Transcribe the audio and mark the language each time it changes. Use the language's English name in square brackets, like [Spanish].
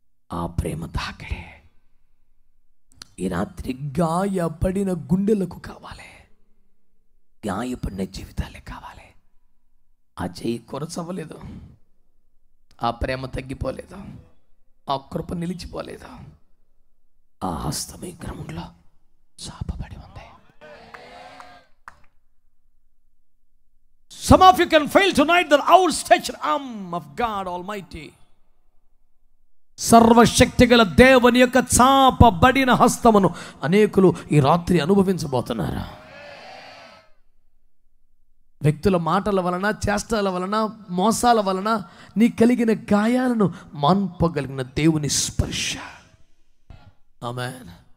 [Telugu] ఆ ప్రేమ తాకడే ఈ రాత్రి గాయపడిన గుండెలకు కావాలి, గాయపడిన జీవితాలే కావాలి. ఆ చెయ్యి కొరచవ్వలేదు, ఆ ప్రేమ తగ్గిపోలేదు, ఆ కృప నిలిచిపోలేదు, ఆ హస్తం ఈ గ్రౌండ్లో చాపబడి ఉంది. [English] Some of you can fail tonight the outstretched arm of God Almighty. [Telugu] సర్వశక్తిగల దేవుని యొక్క చాపబడిన హస్తమును అనేకులు ఈ రాత్రి అనుభవించబోతున్నారు. వ్యక్తుల మాటల వలన, చేష్టల వలన, మోసాల వలన నీ కలిగిన గాయాలను మాన్పగలిగిన దేవుని స్పర్శ. ఆమేన్.